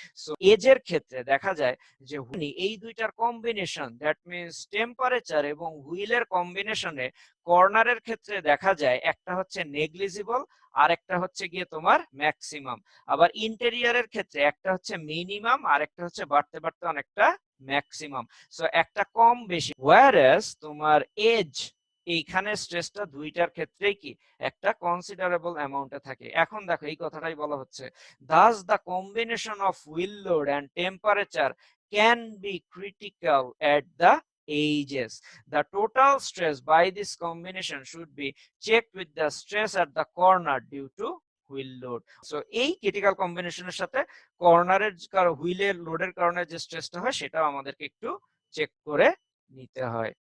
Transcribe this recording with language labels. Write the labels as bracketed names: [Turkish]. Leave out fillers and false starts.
[Bangla] So এজের ক্ষেত্রে দেখা যায় যে এই দুইটার কম্বিনেশন, দ্যাট মিনস টেম্পারেচার এবং হুইলের কম্বিনেশনে কর্নারের ক্ষেত্রে দেখা যায় একটা হচ্ছে নেগলিজিবল, আর একটা হচ্ছে গিয়ে তোমার ম্যাক্সিমাম। আবার ইন্টেরিয়রের ক্ষেত্রে একটা হচ্ছে মিনিমাম, আর একটা হচ্ছে বাড়তে বাড়তে অনেকটা ম্যাক্সিমাম। সো একটা কম বেশি। ওয়্যারএজ তোমার এজ, এইখানে স্ট্রেসটা দুইটার ক্ষেত্রেই কি একটা কনসিডারেবল অ্যামাউন্টে থাকে। এখন দেখো এই কথাটাই বলা হচ্ছে, [English] thus the combination of wheel load and temperature can be critical at the ages. The total stress by this combination should be checked with the stress at the corner due to wheel load. [Bangla] So এই critical কম্বিনেশনের সাথে কর্নারের হুইলের লোডের কারণে যে স্ট্রেসটা হয়, সেটাও আমাদেরকে একটু চেক করে নিতে হয়।